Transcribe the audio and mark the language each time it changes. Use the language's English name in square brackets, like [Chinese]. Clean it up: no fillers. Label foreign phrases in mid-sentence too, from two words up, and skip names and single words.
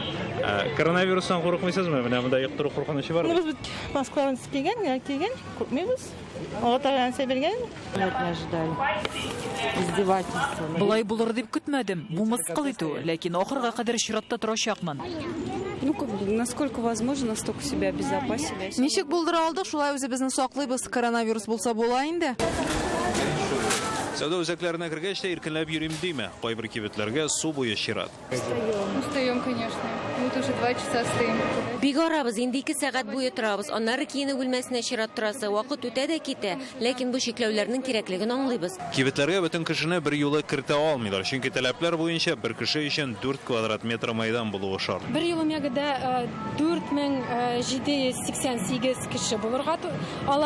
[Tatar] Коронавирустан курыкмыйсызмы? Менә монда йоктыру куркынычы бар. Без Москвадан килгән, күпмебез. Алатардан сәбергән. Издевательство. Булай булыр дип көтмәдем. Бу мыскыл итү, ләкин ахырга кадәр чиратта торачакмын. [Russian] Насколько возможно, настолько себя обезопасили. [Tatar] Ничек булдыра алдык, шулай үзебезне саклыйбыз. Коронавирус булса була инде. Сәүдә үзәкләренә кергәч тә иркенләп йөрим диме? Кайбер кибетләргә су буе чират. [Russian] Устаем, конечно. Вот уже 2 часа стоим. [Tatar] Бик арабыз, инде 2 сәгать буе торабыз. Аннары киенү бүлмәсенә чират торасы. Вакыт үтә дә китә, ләкин бу чикләүләрнең кирәклеген аңлыйбыз. Кибетләргә бөтен кешене бер юлы кертә алмыйлар, чөнки таләпләр буенча бер кеше өчен 4 квадрат метр майдан булуы шарт. Бер ел мегада 4788 кеше булырга ала.